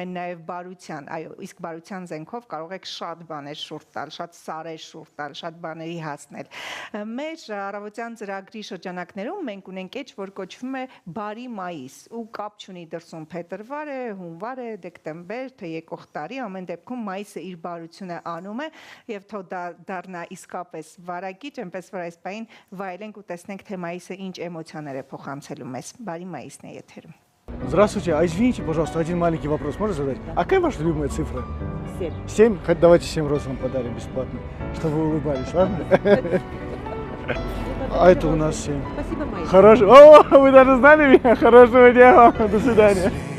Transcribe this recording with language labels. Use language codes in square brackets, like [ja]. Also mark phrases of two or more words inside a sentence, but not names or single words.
[hy] են նաև բարության, այո, իսկ բարության զենքով կարող եք շատ բաներ շուրջ տալ, շատ սարեր շուրջ տալ, շատ բաների հասնել։ Մեր առավոտյան ծրագրի շրջանակներում մենք ունենք էջ, որ կոչվում է բարի մայիս, ու կապ չունի դրսում փետրվար է, հունվար է, դեկտեմբեր, թե եկող տարի, ամեն դեպքում մայիսը իր բարությունը անում է եւ թող դա դառնա իսկապես վարակիչ, այնպես որ այս պայն վայելենք ու տեսնենք, թե մայիսը ինչ էմոցիաներ է փոխանցելու մեզ։ Բարի մայիսն է եթերում։ [ru] Здравствуйте, а извините, пожалуйста, один маленький вопрос можно задать? А какая ваша любимая цифра? 7. 7? Давайте 7 роз вам подарим бесплатно, чтобы вы улыбались, ладно? А это у нас 7. Спасибо, Майя. Хорошо. О, вы даже знали меня? Хорошего дня вам. До свидания.